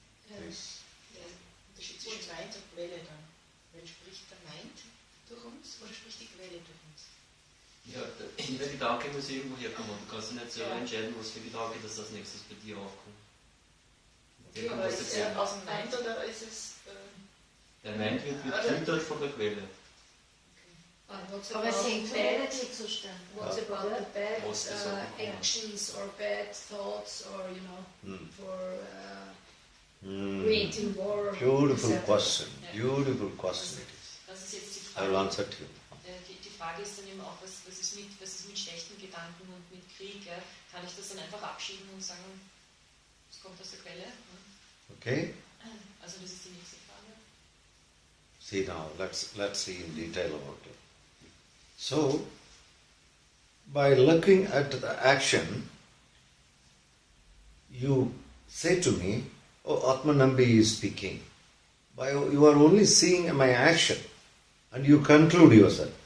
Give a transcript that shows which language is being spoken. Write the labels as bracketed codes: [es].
[de] Der Unterschied zwischen Mind und Quelle dann. Weil spricht der Mind durch uns oder spricht die Quelle durch uns? Ja, der Gedanke muss irgendwo herkommen. Du kannst ja nicht selber entscheiden, was für Gedanke das als nächstes bei dir aufkommt. Okay, aber ist es aus dem Mind oder ist es... Der Mind wird gefiltert von der Quelle. Aber es hängt beide Zustand. [en] What about the bad actions or bad thoughts or, for creating war? Beautiful question. Beautiful question it is. [de] Das ist jetzt die [en] I will [de] Frage. [en] answer to you. [de] Die Frage ist dann eben auch, was ist mit schlechten Gedanken und mit Krieg? Ja? Kann ich das dann einfach abschieben und sagen, es kommt aus der Quelle? Ja? Okay? Also das ist die nächste Frage. [en] See now, let's see in detail about it. So, by looking at the action, you say to me, oh, Atma Nambi is speaking. You are only seeing my action and you conclude yourself.